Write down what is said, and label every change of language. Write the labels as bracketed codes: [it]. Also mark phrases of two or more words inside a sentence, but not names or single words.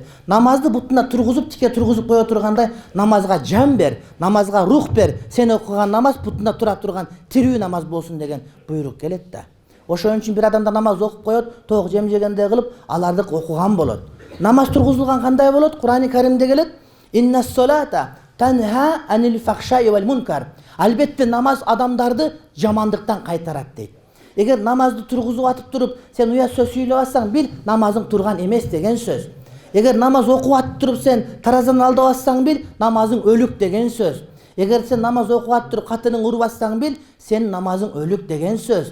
[ky] Намазды бутуна тургузуп, тике тургузуп кое тургандай, намазга жан бер, намазга рух бер. Сен окуган намаз бутуна тура турган тирүү намаз болсун деген буйрук келет да. Ошон үчүн бир адамда намаз окуп коет, тоок жем жегендей кылып, аларды окуган болот. Намаз тургузулган кандай болот? Кур'ани Каримде келет: [ar] «إن الصلاة تنهى عن الفحشاء والمنكر». [ky] Албетте намаз адамдарды жамандыктан кайтарат дейт. Эгер намазды тургузуп атып туруп, сен уят сөз сүйлөп атсаң, бил, намазың турган эмес деген сөз. Эгер намаз окуп атып туруп сен таразаны алдап атсаң, бил, намазың өлүк деген сөз. Эгер сен намаз окуп атып туруп катының уруп атсаң, бил, сен намазың өлүк деген сөз.